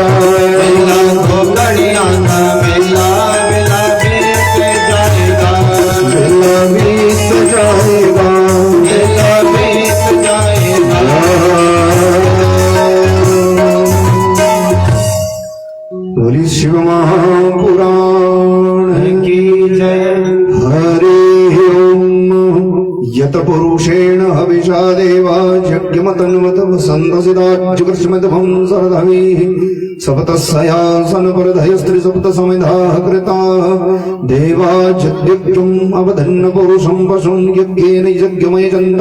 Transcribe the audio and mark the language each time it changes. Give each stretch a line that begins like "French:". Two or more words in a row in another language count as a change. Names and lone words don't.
Hindi: मेला दो घड़ियां का मेला बिना बीत जाएगा बेला बीत जाएगा मेला बीत जाएगा बोली शिव महापुराण की जय
Sanskrit: हरे ओम यत पुरुषेण हविषा देवा यज्ञमतन्वत वसन्तसिदाज्जुकृष्मद्भं सरधवी सप्तस्यासन परधय स्त्री सप्त समिधा कृता देवा यज्ञम् अवधन्न पुरुषं पशुं यज्ञेन यज्ञमयजन्त